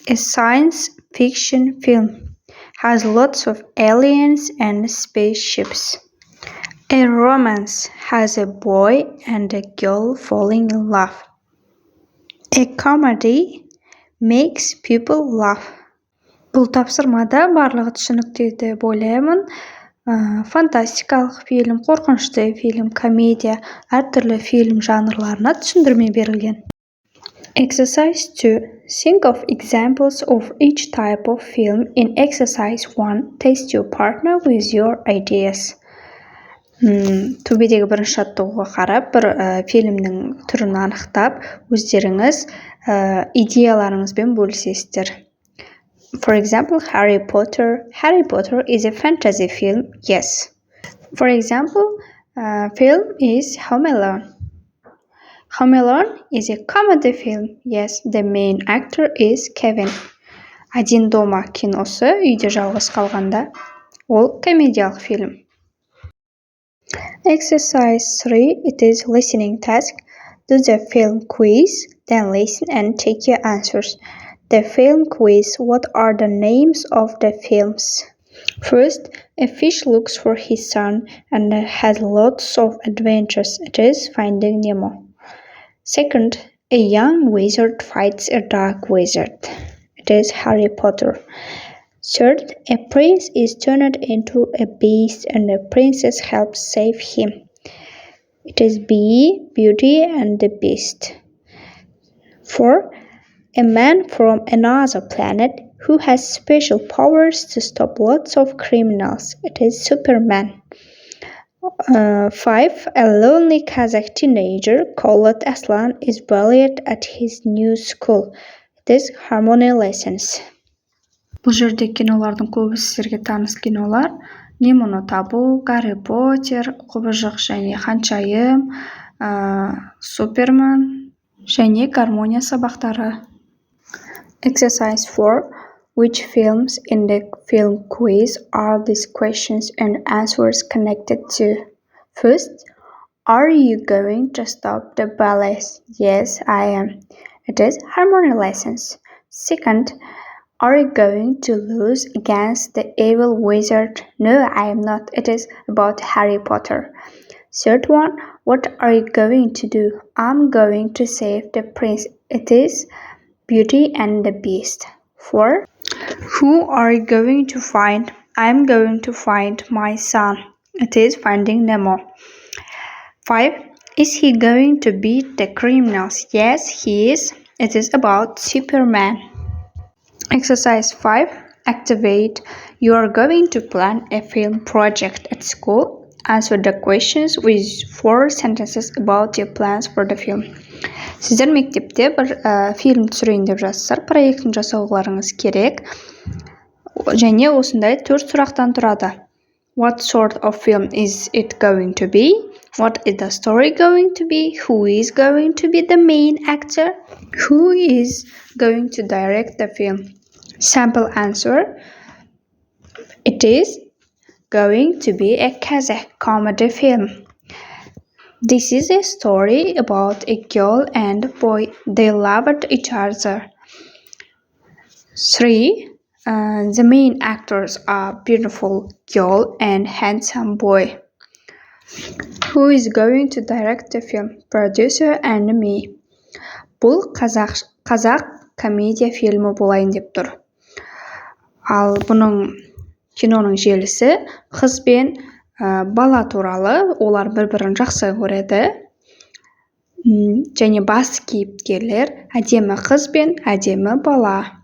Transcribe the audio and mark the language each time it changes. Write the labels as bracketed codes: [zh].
[en] A science fiction film has lots of aliens and spaceships. A romance has a boy and a girl falling in love. A comedy makes people laugh. [kk] Бұл тапсырмада барлығы түсінікті деп ойлаймын. Фантастикалық фильм, қорқынышты фильм, комедия, әртүрлі фильм жанрларына түсіндірме берілген. [en] Exercise 2. Think of examples of each type of film in exercise 1. Test your partner with your ideas. [kk] Төбедегі бірінші жаттығуға қарап, бір фильмнің түрін анықтап, өздеріңіз идеяларыңызбен бөлісесіздер. [en] For example, Harry Potter. Harry Potter is a fantasy film. Yes. For example, film is Home Alone. Home Alone is a comedy film. Yes, the main actor is Kevin. [kk] Один дома киносы, үйде жалғыз қалғанда, ол комедиялық фильм. [en] Exercise 3. It is listening task. Do the film quiz, then listen and take your answers. The film quiz. What are the names of the films? First, a fish looks for his son and has lots of adventures. It is Finding Nemo. Second, a young wizard fights a dark wizard. It is Harry Potter. Third, a prince is turned into a beast and a princess helps save him. It is Beauty and the Beast. 4. A man from another planet who has special powers to stop lots of criminals. It is Superman. 5. A lonely Kazakh teenager called Aslan is bullied at his new school. It is Harmony Lessons. [kk] Бұл жерде кинолардың көбісі сіздерге таныс кинолар. Немоны табу, Гарри Поттер, Құбыжық және Ханшайым, Супермен және гармония сабақтары. [en] Exercise 4. Which films in the film quiz are these questions and answers connected to? First, are you going to stop the ballets? Yes, I am. It is Harmony Lessons. Second, are you going to lose against the evil wizard? No, I am not. It is about Harry Potter. Third one, what are you going to do? I'm going to save the prince. It is Beauty and the Beast. 4. Who are you going to find? I'm going to find my son. It is Finding Nemo. 5. Is he going to beat the criminals? Yes, he is. It is about Superman. Exercise 5. Activate. You are going to plan a film project at school. Answer the questions with 4 sentences about your plans for the film. [kk] Сіздер мектепте бір фильм түсірейін деп жатсыздар, проектін жасауларыңыз керек. Және осындай 4 сұрақтан тұрады. [en] What sort of film is it going to be? What is the story going to be? Who is going to be the main actor? Who is going to direct the film? Sample answer. It is going to be a Kazakh comedy film. This is a story about a girl and a boy. They loved each other. 3. The main actors are beautiful girl and handsome boy. Who is going to direct the film? Producer and me. [kk] Бұл қазақ комедия фильмі болайын деп тұр. Ал бұның киноның желісі қыз бен бала туралы. Олар бір-бірін жақсы көреді. Және басты кейіпкерлер әдемі қыз бен әдемі бала.